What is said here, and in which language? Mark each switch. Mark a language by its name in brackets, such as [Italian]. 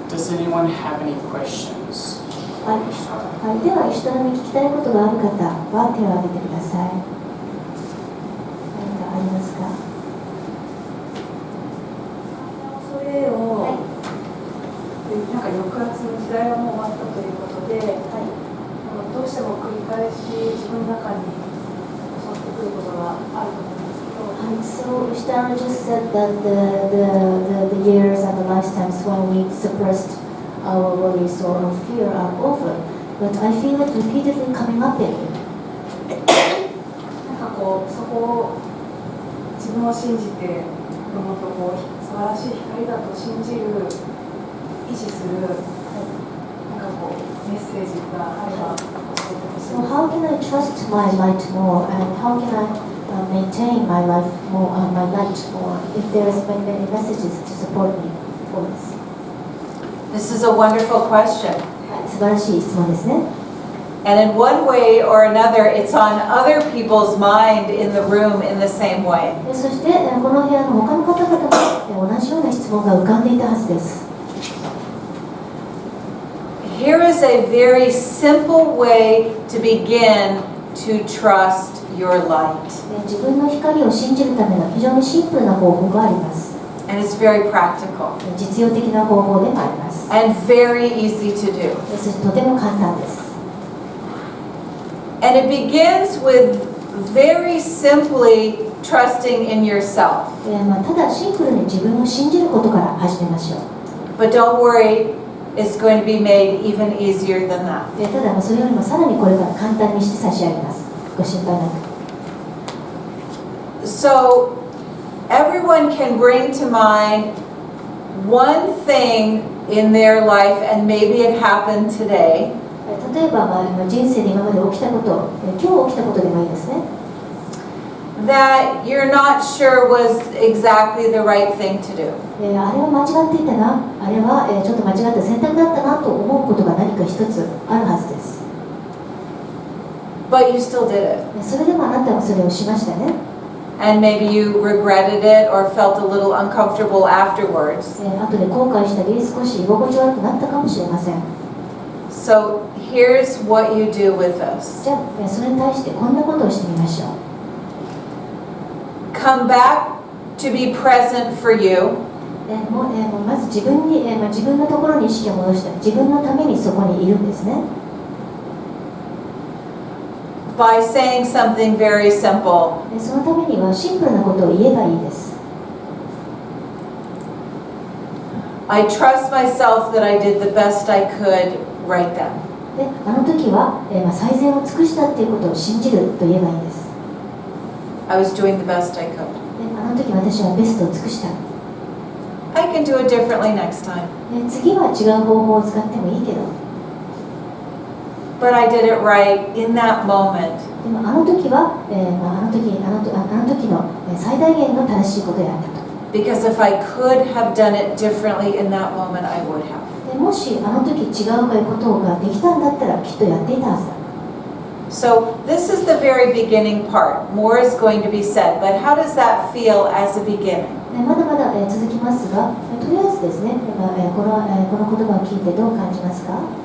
[English] anyone have any questions? [Japanese] はい、では、人に聞きたいことがある方は手を挙げてください。何かありますか？それを、なんか抑圧の時代はもう終わったということで、どうしても繰り返し自分の中に襲ってくることがあると思うんですけど。 [English] So Ishtara just said that the years and the lifetimes when we suppressed our worries or our fear are over, but I feel it repeatedly coming up in me. [Japanese] なんかこうそこを自分を信じて、もっとこう素晴らしい光だと信じる、維持する、なんかこうメッセージがあれば教えてほしいです。 [English] So how can I trust my light more, and how can I maintain my life more, my light more, if there is many messages to support me for this? This is a wonderful question. [Japanese] 素晴らしい質問ですね。 [English] And in one way or another, it's on other people's mind in the room in the same way. [Japanese] そしてこの部屋の他の方々も同じような質問が浮かんでいたはずです。 [English] Here is a very simple way to begin to trust your light. [Japanese] 自分の光を信じるための非常にシンプルな方法があります。 [English] And it's very practical. [Japanese] 実用的な方法でもあります。 [English] And very easy to do. [Japanese] そしてとても簡単です。 [English] And it begins with very simply trusting in yourself. [Japanese] ただシンプルに自分を信じることから始めましょう。 [English] But don't worry, it's going to be made even easier than that. [Japanese] ただそれよりもさらにこれから簡単にして差し上げます。ご心配なく。 [English] So everyone can bring to mind one thing in their life, and maybe it happened today. [Japanese] 例えば、人生で今まで起きたこと、今日起きたことでもいいですね。 [English] That you're not sure was exactly the right thing to do. [Japanese] あれは間違っていたな、あれはちょっと間違った選択だったなと思うことが何か一つあるはずです。 [English] But you still did it. [Japanese] それでもあなたはそれをしましたね。 [English] And maybe you regretted it or felt a little uncomfortable afterwards. [Japanese] 後で後悔したり、少し居心地悪くなったかもしれません。 [English] So here's what you do with this. [Japanese] じゃあ、それに対してこんなことをしてみましょう。 [English] Come back to be present for you. [Japanese] まず自分に、自分のところに意識を戻した。自分のためにそこにいるんですね。 [English] By saying something very simple. [Japanese] そのためにはシンプルなことを言えばいいです。 [English] I trust myself that I did the best I could right then. [Japanese] で、あの時は、最善を尽くしたっていうことを信じると言えばいいんです。 [English] I was doing the best I could. [Japanese] で、あの時私はベストを尽くした。 [English] I can do it differently next time. [Japanese] 次は違う方法を使ってもいいけど。 [English] But I did it right in that moment. [Japanese] でもあの時は、あの時の最大限の正しいことをやったと。 [English] Because if I could have done it differently in that moment, I would have. [Japanese] でもしあの時違うことができたんだったらきっとやっていたはずだ。 [English] So this is the very beginning part. More is going to be said, but how does that feel as a beginning? [Japanese] まだまだ続きますが、とりあえずですね、この言葉を聞いてどう感じますか？